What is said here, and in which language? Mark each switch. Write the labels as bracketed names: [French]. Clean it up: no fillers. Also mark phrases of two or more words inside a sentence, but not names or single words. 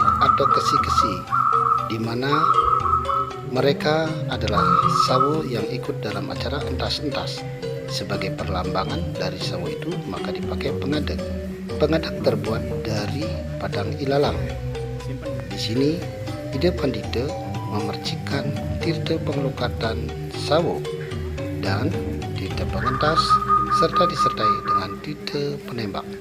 [Indonesian] atau kesi-kesi, di mana mereka adalah sawo yang ikut dalam acara entas-entas. Sebagai perlambangan dari sawo itu maka dipakai pengadak. Pengadak terbuat dari padang ilalang. Di sini Ida Pandita memercikan tirta pengelukatan sawo dan tirta pengentas serta disertai dengan tirta penembak.